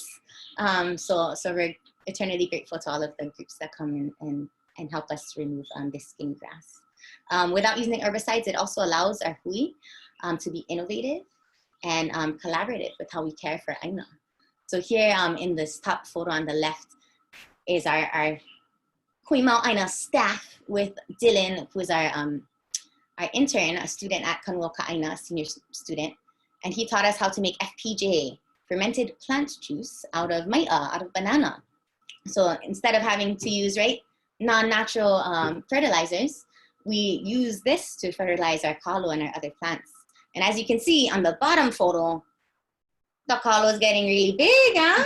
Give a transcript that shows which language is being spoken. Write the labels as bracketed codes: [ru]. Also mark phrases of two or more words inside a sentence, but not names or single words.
[en] So we're eternally grateful to all of the groups that come in and help us remove this guinea grass. Without using herbicides, it also allows our hui to be innovative and collaborative with how we care for ʻāina. So here in this top photo on the left is our [haw] hui mau ʻāina [en] staff with Dylan, who is our intern, a student at Kanuoka ʻāina, a senior student. And he taught us how to make FPJ, fermented plant juice, out of mai'a, out of banana. So instead of having to use, right, non-natural fertilizers, we use this to fertilize our kalo and our other plants. And as you can see on the bottom photo, the kalo is getting really big, huh?